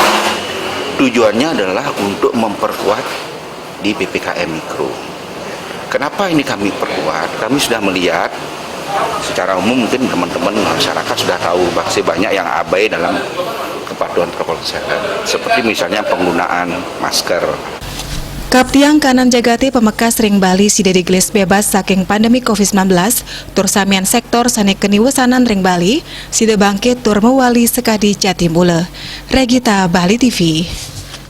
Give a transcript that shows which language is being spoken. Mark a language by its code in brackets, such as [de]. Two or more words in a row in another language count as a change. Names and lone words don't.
[id] Tujuannya adalah untuk memperkuat di PPKM Mikro. Kenapa ini kami perkuat? Kami sudah melihat secara umum, mungkin teman-teman masyarakat sudah tahu masih banyak yang abai dalam kepatuhan protokol kesehatan, seperti misalnya penggunaan masker. [ban] Kaptiang kanan jagati pemekas ring Bali sida digelis bebas saking pandemi COVID-19, tur samian sektor sani keniwesanan ring Bali, sida bangkit tur mewali sekadi Jatimbule. [id] Regita, Bali TV.